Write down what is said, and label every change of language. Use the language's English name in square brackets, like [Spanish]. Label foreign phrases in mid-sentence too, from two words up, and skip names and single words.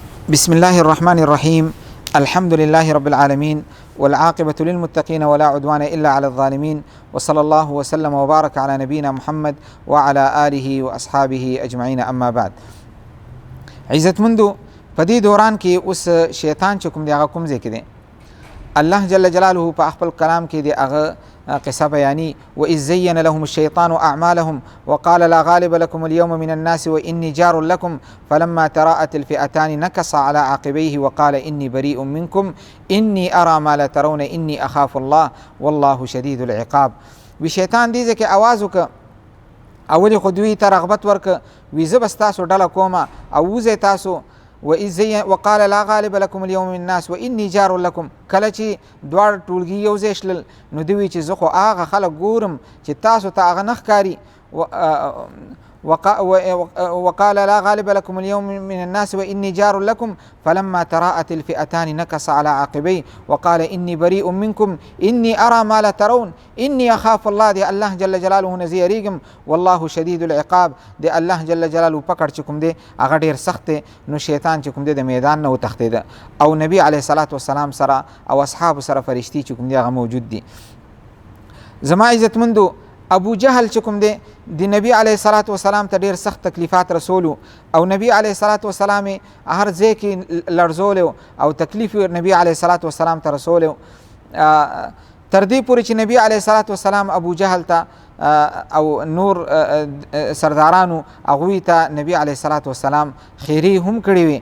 [Arabic] بسم الله الرحمن الرحيم. الحمد لله رب العالمين والعاقبة للمتقين ولا عدوان إلا على الظالمين، وصلى الله وسلم وبارك على نبينا محمد وعلى آله وأصحابه أجمعين. أما بعد، [Pashto] عزت مندو په دې دوران کې اوس شیطان چې کوم دی هغه کوم ځای کې دی، الله جل جلاله په خپل کلام کې دی هغه قصه بیانی. [Arabic] وإذ زين لهم الشيطان أعمالهم وقال لا غالب لكم اليوم من الناس وإني جار لكم فلما تراءت الفئتان نكص على عقبيه وقال إني بريء منكم إني أرى ما لا ترون إني أخاف الله والله شديد العقاب. [Pashto] وی شیطان دې ځکه आवाज وکړه، اولې خو دوی ته رغبت ورکړه، وی زه به ستاسو ډله کومه او وځئ تاسو. [Arabic] وقال لا غالب لكم اليوم من الناس واني جار لكم. [Pashto] کله چې دواړه ټولګي یو ځای شلل نو دوی چې زه خو هغه خلک ګورم چې تاسو ته هغه نه ښکاري. [Arabic] وقال لا غالب لكم اليوم من الناس وإني جار لكم فلما تراءت الفئتان نكص على عقبيه وقال إني بريء منكم إني أرى ما لا ترون إني أخاف الله. [Pashto] دی الله جل جلاله نه زه یریږم، [Arabic] والله شدید العقاب. [Pashto] دی الله جل جلاله پکړ چې کوم دی هغه ډیر سخت دی. نو شیطان چې کوم دی د میدان نه وتښتېده او نبی [Arabic] علیه الصلاة والسلام [Pashto] سره او اصحاب سره فرشتي چې کوم دی هغه موجود دي. زما عزتمندو، ابو جهل چې کوم دی د نبی [Arabic] علیه الصلاة والسلام [Pashto] ته ډیر سخت تکلیفات رسولو او نبی [Arabic] علیه الصلاة والسلام [Pashto] هر ځای کې لړزولو او تکلیف نبی [Arabic] علیه الصلاة والسلام [Pashto] ته رسولو، تر دې پورې چې نبی [Arabic] علیه الصلاة والسلام [Pashto] ابو جهل ته او نور سردارانو هغوی ته نبی [Arabic] علیه الصلاة والسلام [Pashto] خیری هم کړی وي.